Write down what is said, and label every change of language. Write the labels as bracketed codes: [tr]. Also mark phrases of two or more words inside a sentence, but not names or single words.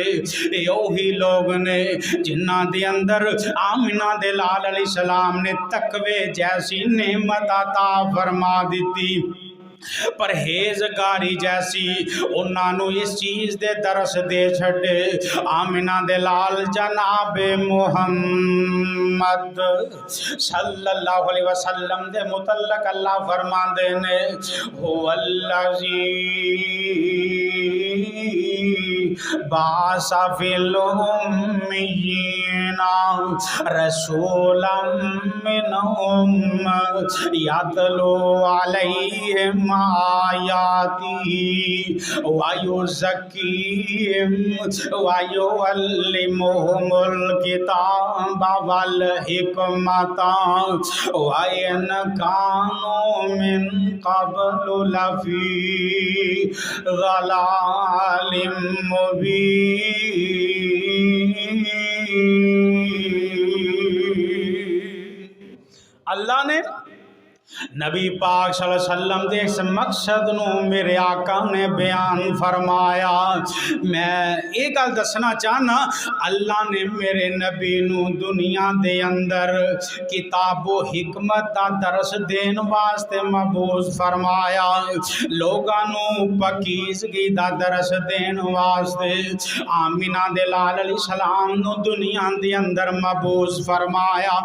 [pa] یہ اوہی لوگ نے جنہاں دے اندر آمنہ دے لال علیہ السلام نے تقوے جیسی نعمت عطا فرما دتی، پرہیزگاری جیسی انہوں نے اس چیز دے درس دے چھڈے. آمنہ دے لال جنابِ محمد [ar] صلى الله عليه وسلم [pa] دے متعلق اللہ فرماندے نے هو الذی [ar] بعث في الأميين رسولا منهم يتلو عليهم آياته ويزكيهم ويعلمهم الكتاب والحكمة وإن كانوا من قبل لفي ضلال [pa] اللہ نے نبی پاک [ar] صلى الله عليه وسلم [pa] دے اس مقصد نوں میرے آقا نے بیان فرمایا. میں یہ گل دسنا چاہنا، اللہ نے میرے نبی نوں دنیا دے اندر کتاب و حکمت دا درس دین واسطے مبعوث فرمایا، لوکاں نوں پاکیزگی دا درس دین واسطے آمنہ دے لال علیہ السلام نوں دنیا دے اندر مبعوث فرمایا.